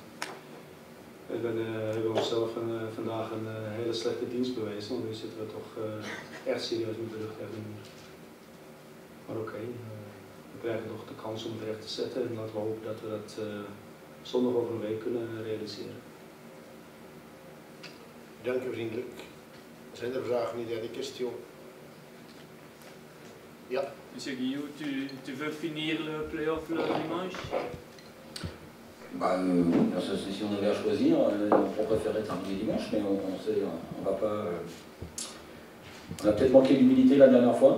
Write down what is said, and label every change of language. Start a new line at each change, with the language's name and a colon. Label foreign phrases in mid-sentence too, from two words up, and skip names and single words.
Dutch: En dan hebben we onszelf vandaag een hele slechte dienst bewezen, want nu zitten we toch echt serieus met de rug tegen de muur. Maar oké, we krijgen nog de kans om het recht te zetten en laten we hopen dat we dat zondag over een week kunnen realiseren. Dank u vriendelijk. Zijn er vragen, niet
French: de question?
Dutch: Ja.
French: Monsieur Guillou, tu veux finir le play-off le dimanche? Si on avait à choisir, on préférait terminer dimanche, mais on va pas. On a peut-être manqué d'humilité la dernière fois.